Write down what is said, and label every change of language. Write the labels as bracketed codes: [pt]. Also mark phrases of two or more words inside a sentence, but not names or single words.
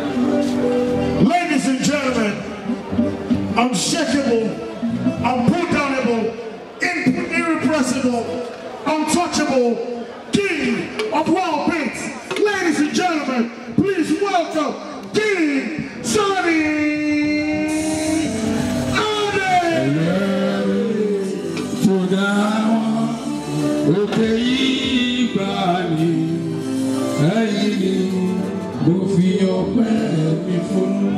[en] Ladies and gentlemen, unshakable, unputdownable, in-, irrepressible, untouchable, king of world beats. Ladies and gentlemen, please welcome King Sunny Adé. [yo] Tó dá wọn, òkè yìí gbà mí, ẹ̀yin ni mo fi ọpẹ́ mi fún.